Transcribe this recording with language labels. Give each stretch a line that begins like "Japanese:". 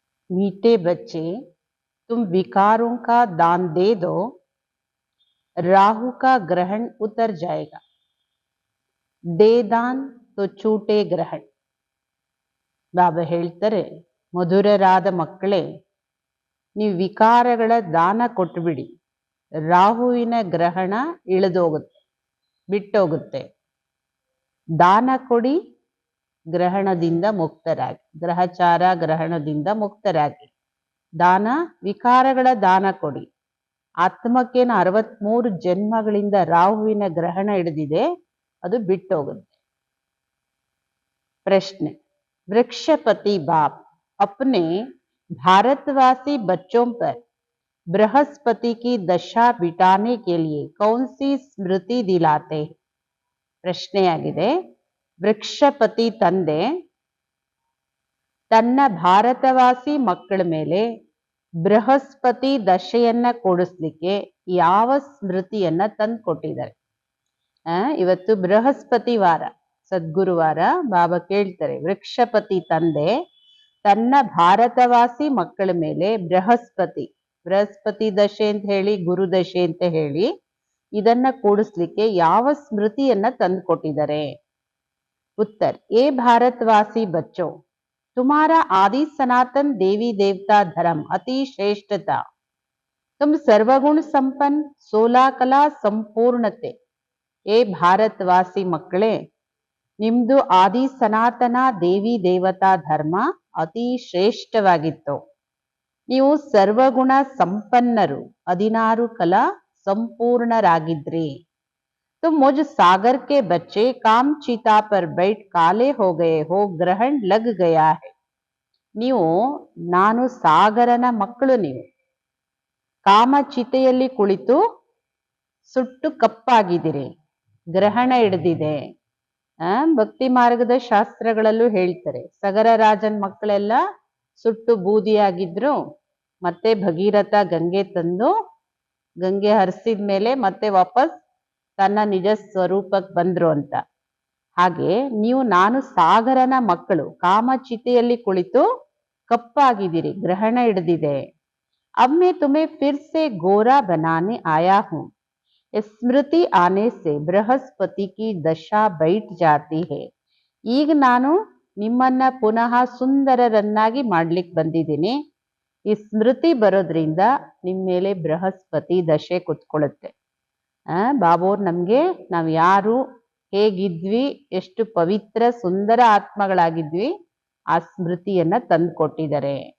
Hindi: मीठे बच्चे, तुम विकारों का दान दे दो, राहु का ग्रहण उतर जाएगा। दे दान तो छूटे ग्रहण।
Kannada: ಬಾಬಾ ಹೇಳ್ತಾರೆ, ಮಧುರರಾದ ಮಕ್ಕಳೇ, ನೀವು ವಿಕಾರಗಳ ದಾನ ಕೊಟ್ಟುಬಿಡಿ, ರಾಹುವಿನ ಗ್ರಹಣ ಇಳಿದೋಗುತ್ತೆ, ಬಿಟ್ಟೋಗುತ್ತೆ. ದಾನ ಕೊಡಿ, ಗ್ರಹಣದಿಂದ ಮುಕ್ತರಾಗಿ, ಗ್ರಹಚಾರ ಗ್ರಹಣದಿಂದ ಮುಕ್ತರಾಗಿ. ದಾನ, ವಿಕಾರಗಳ ದಾನ ಕೊಡಿ. ಆತ್ಮಕ್ಕೇನು 63 ಜನ್ಮಗಳಿಂದ ರಾಹುವಿನ ಗ್ರಹಣ ಹಿಡಿದಿದೆ, ಅದು ಬಿಟ್ಟೋಗುತ್ತೆ.
Hindi: प्रश्न, वृक्षपति बाप अपने भारतवासी बच्चों पर बृहस्पति की दशा बिटाने के लिए कौन सी स्मृति दिलाते हैं?
Kannada: ಪ್ರಶ್ನೆಯಾಗಿದೆ, ವೃಕ್ಷಪತಿ ತಂದೆ ತನ್ನ ಭಾರತವಾಸಿ ಮಕ್ಕಳ ಮೇಲೆ ಬೃಹಸ್ಪತಿ ದಶೆಯನ್ನ ಕೊಡಿಸ್ಲಿಕ್ಕೆ ಯಾವ ಸ್ಮೃತಿಯನ್ನ ತಂದು ಕೊಟ್ಟಿದ್ದಾರೆ? ಇವತ್ತು ಬೃಹಸ್ಪತಿ ವಾರ, ಸದ್ಗುರುವಾರ. ಬಾಬಾ ಕೇಳ್ತಾರೆ, ವೃಕ್ಷಪತಿ ತಂದೆ ತನ್ನ ಭಾರತವಾಸಿ ಮಕ್ಕಳ ಮೇಲೆ ಬೃಹಸ್ಪತಿ ದಶೆ ಅಂತ ಹೇಳಿ, ಗುರು ದಶೆ ಅಂತ ಹೇಳಿ ಇದನ್ನ ಕೂಡಿಸ್ಲಿಕ್ಕೆ ಯಾವ ಸ್ಮೃತಿಯನ್ನ ತಂದು ಕೊಟ್ಟಿದ್ದಾರೆ?
Hindi: ಉತ್ತರ, ಏ ಭಾರತವಾಸಿ ಬಚ್ಚೋ, तुम्हारा आदि सनातन देवी देवता धर्म अति श्रेष्ठता, तुम सर्वगुण संपन्न 16 कला संपूर्णते.
Kannada: ಏ ಭಾರತವಾಸಿ ಮಕ್ಕಳೇ, ನಿಮ್ದು ಆದಿ ಸನಾತನ ದೇವಿ ದೇವತಾ ಧರ್ಮ ಅತಿ ಶ್ರೇಷ್ಠವಾಗಿತ್ತು. ನೀವು ಸರ್ವಗುಣ ಸಂಪನ್ನರು, 16 ಕಲಾ ಸಂಪೂರ್ಣರಾಗಿದ್ರಿ.
Hindi: तुम मुझ सागर के बच्चे काम चिता पर बैठ काले हो गए हो, ग्रहण लग गया है.
Kannada: ನೀವು ನಾನು ಸಾಗರನ ಮಕ್ಕಳು, ನೀವು ಕಾಮ ಚಿತೆಯಲ್ಲಿ ಕುಳಿತು ಸುಟ್ಟು ಕಪ್ಪಾಗಿದ್ದೀರಿ, ಗ್ರಹಣ ಹಿಡಿದಿದೆ. ಭಕ್ತಿ ಮಾರ್ಗದ ಶಾಸ್ತ್ರಗಳಲ್ಲೂ ಹೇಳ್ತಾರೆ, ಸಗರ ರಾಜನ್ ಮಕ್ಕಳೆಲ್ಲ ಸುಟ್ಟು ಬೂದಿಯಾಗಿದ್ರು, ಮತ್ತೆ ಭಗೀರಥ ಗಂಗೆ ತಂದು ಗಂಗೆ ಹರಿಸಿದ ಮೇಲೆ ಮತ್ತೆ ವಾಪಸ್ ತನ್ನ ನಿಜ ಸ್ವರೂಪಕ್ಕೆ ಬಂದ್ರು ಅಂತ. ಹಾಗೆ ನೀವು ನಾನು ಸಾಗರನ ಮಕ್ಕಳು, ಕಾಮಚಿತೆಯಲ್ಲಿ ಕುಳಿತು ಕಪ್ಪಾಗಿದ್ದೀರಿ, ಗ್ರಹಣ ಹಿಡಿದಿದೆ.
Hindi: अब मैं तुम्हें फिर से गोरा बनाने आया हूं. स्मृति आने से बृहस्पति की दशा बैठ जाती है.
Kannada: ಈಗ ನಾನು ನಿಮ್ಮನ್ನ ಪುನಃ ಸುಂದರರನ್ನಾಗಿ ಮಾಡ್ಲಿಕ್ಕೆ ಬಂದಿದ್ದೀನಿ. ಈ ಸ್ಮೃತಿ ಬರೋದ್ರಿಂದ ನಿಮ್ಮ ಮೇಲೆ ಬೃಹಸ್ಪತಿ ದಶೆ ಕುತ್ಕೊಳ್ಳುತ್ತೆ. ಬಾಬೋರ್ ನಮ್ಗೆ ನಾವು ಯಾರು ಹೇಗಿದ್ವಿ, ಎಷ್ಟು ಪವಿತ್ರ ಸುಂದರ ಆತ್ಮಗಳಾಗಿದ್ವಿ, ಆ ಸ್ಮೃತಿಯನ್ನ ತಂದು ಕೊಟ್ಟಿದ್ದಾರೆ.